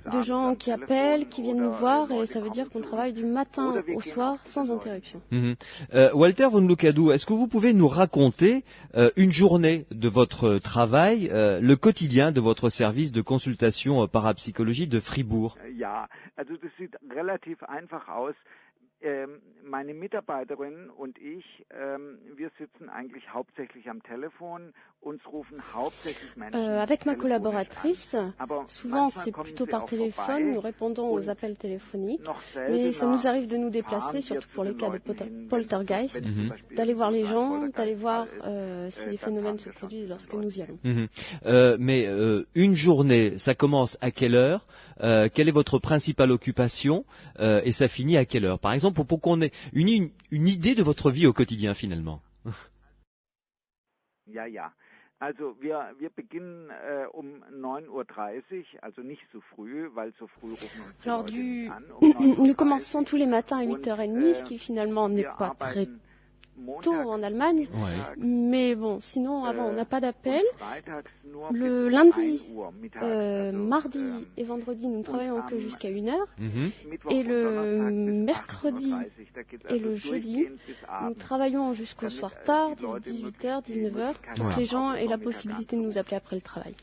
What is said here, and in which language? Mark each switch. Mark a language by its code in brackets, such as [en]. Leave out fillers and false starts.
[fr] De gens qui appellent, qui viennent nous voir, et ça veut dire qu'on travaille du matin au soir sans interruption. Walter von Lukadou, est-ce que vous pouvez nous raconter une journée de votre travail, le quotidien de votre service de consultation parapsychologie de Fribourg? [de] Das sieht relativ einfach aus. Meine Mitarbeiterin und ich, wir sitzen eigentlich hauptsächlich am Telefon. Uns rufen hauptsächlich Menschen. [fr] Avec ma collaboratrice, souvent c'est plutôt par téléphone, nous répondons aux appels téléphoniques, mais ça nous arrive de nous déplacer, surtout pour les cas de poltergeist, d'aller voir les gens, d'aller voir si les phénomènes se produisent lorsque nous y allons. Mais une journée, ça commence à quelle heure? Quelle est votre principale occupation et ça finit à quelle heure? Par exemple, pour qu'on ait une idée de votre vie au quotidien finalement. [de] Ja. Also wir beginnen 9:30 Uhr, also nicht so früh, weil so früh rufen uns die Leute an. [fr] Nous commençons tous les matins à 8h30, ce qui finalement n'est pas très tôt en Allemagne, mais bon, sinon avant on n'a pas d'appel. Le lundi, mardi et vendredi, nous ne travaillons que jusqu'à 1h, et le mercredi et le jeudi, nous travaillons jusqu'au soir tard, 18h, 19h, pour que les gens aient la possibilité de nous appeler après le travail.